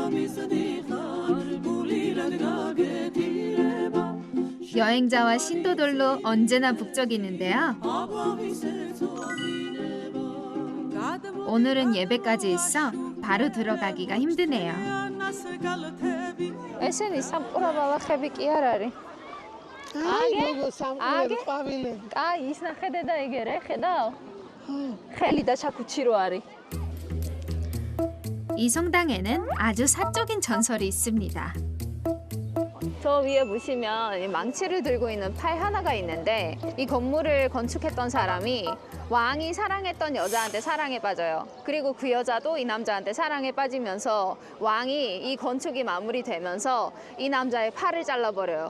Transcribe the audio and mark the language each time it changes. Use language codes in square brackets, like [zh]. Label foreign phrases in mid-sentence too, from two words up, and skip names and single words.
[ko] 여행자와 신도들로 언제나 북적이는데요. 오늘은 예배까지 있어 바로 들어가기가 힘드네요. [ka] ესენი სამყურაბალახები კი არ არის. გოგო სამყურო ყვავილები. აი ის ნახე დედა ეგერე, ხედავ? ხელი და ჩაქუჩირო არის. [ko] 이 성당에는 아주 사적인 전설이 있습니다. 저 위에 보시면 이 망치를 들고 있는 팔 하나가 있는데 이 건물을 건축했던 사람이 왕이 사랑했던 여자한테 사랑에 빠져요. 그리고 그 여자도 이 남자한테 사랑에 빠지면서 왕이 이 건축이 마무리되면서 이 남자의 팔을 잘라버려요.